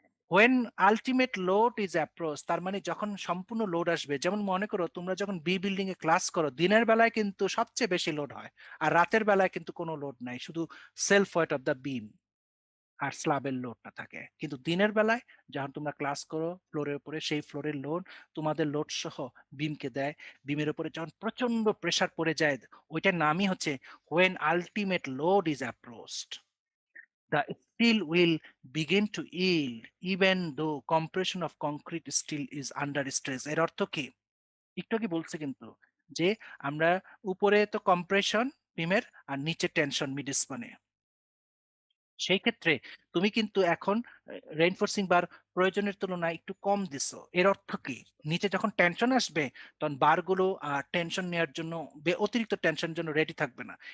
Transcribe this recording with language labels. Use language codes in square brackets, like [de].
[en] when ultimate load is approach, [bn] তার মানে যখন সম্পূর্ণ লোড আসবে, যেমন মনে করো তোমরা যখন বি বিল্ডিং এ ক্লাস করো দিনের বেলায় কিন্তু সবচেয়ে বেশি লোড হয়, আর রাতের বেলায় কিন্তু কোনো লোড নাই, শুধু [en] self weight of the beam [bn] আর স্ল্যাবের লোডটা থাকে। কিন্তু দিনের বেলায় যখন তোমরা ক্লাস করো ফ্লোরের উপরে, সেই ফ্লোরের লোড তোমাদের লোড সহ বিমকে দেয়। বিমের উপরে যখন প্রচন্ড প্রেসার পড়ে যায়, ওইটার নামই হচ্ছে [en] when ultimate load is approached the steel will begin to yield even though compression of concrete steel is under stress। [bn] এর অর্থ কি? একটু আগে বলছি কিন্তু যে আমরা উপরে তো কম্প্রেশন বিমের আর নিচে টেনশন মিড স্প্যানে। সেই ক্ষেত্রে তুমি কিন্তু এখন রেইনফোর্সিং বার প্রয়োজনের তুলনায় একটু কম দিছো। এর অর্থ কি? নিচে যখন টেনশন আসবে তখন বারগুলো টেনশন নেওয়ার জন্য অতিরিক্ত টেনশনের জন্য রেডি থাকবে না।